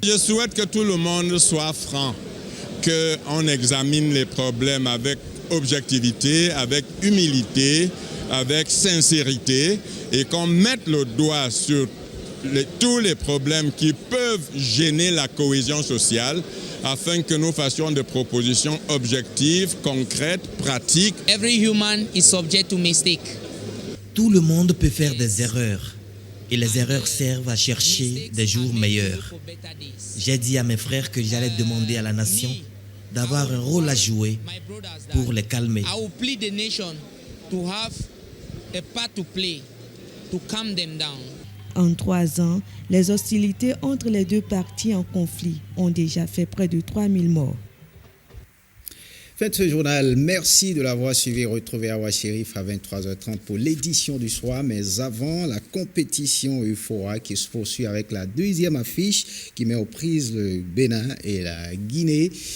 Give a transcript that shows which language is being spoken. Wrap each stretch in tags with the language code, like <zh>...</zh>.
<fr>Je souhaite que tout le monde soit franc, qu'on examine les problèmes avec objectivité, avec humilité, avec sincérité et qu'on mette le doigt sur tous les problèmes qui peuvent gêner la cohésion sociale afin que nous fassions des propositions objectives, concrètes, pratiques.</fr> <en>Every human is subject to mistake.</en> <fr>Tout le monde peut faire des erreurs et les erreurs servent à chercher des jours meilleurs. J'ai dit à mes frères que j'allais demander à la nation d'avoir un rôle à jouer pour les calmer.</fr> <en>I will plead the nation to have a part to play to calm them down.</en> <fr>En 3 ans, les hostilités entre les deux parties en conflit ont déjà fait près de 3000 morts. Fin de ce journal, merci de l'avoir suivi. Retrouvez Awa Chérif à 23h30 pour l'édition du soir. Mais avant, la compétition Euphoria qui se poursuit avec la deuxième affiche qui met aux prises le Bénin et la Guinée.</fr>